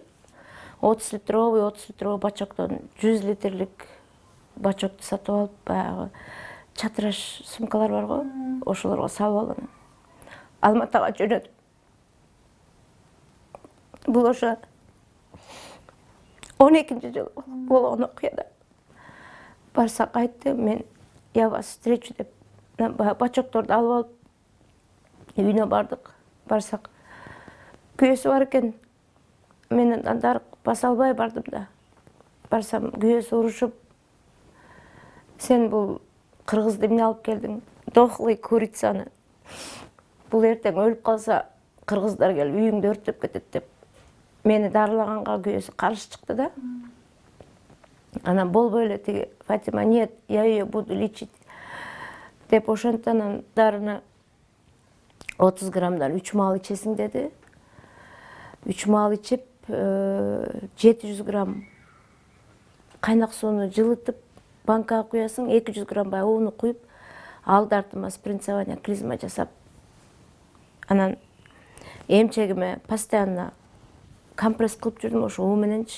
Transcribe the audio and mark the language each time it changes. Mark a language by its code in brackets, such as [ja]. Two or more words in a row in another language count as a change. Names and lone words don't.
[ky] 30 литровый бачоктон 100 литрлик бачокту сатып алып, баягы чатыраш сумкалар бар го, ошолорго салып алган. Алматага жөнөтүп. Бул ошо 12 жыл болгон окуяда. Барсак айтты, мен [ru] я вас встречу [ky] деп, бачокторду алып алып үйүнө бардык. Барсак күйөөсү бар экен. Мен анда баса албай бардым да. Барсам күйөөсү урушуп, сен бул кыргызды эмне алып келдиң? [ru] Дохлый курицаны. [ky] Бул эртең өлүп калса, кыргыздар келип үйүңдү өрттөп кетет деп. Мени дарылаганга күйөөсү каршы чыкты да. Анан болбой эле тиги Фатима, [ru] нет, я ее буду лечить [ky] деп ошентен дарыны 30 граммдан 3 маал ичесиң деди. 3 маал ичип, 700 грамм кайнак сууну жылытып банкага куясың, 200 грамм бай уну куюп, алды артыма [ru] спринцование клизма [ky] жасап Анан эмчегиме постоянно компресс кылып жүрдүм ошо уу мененчи.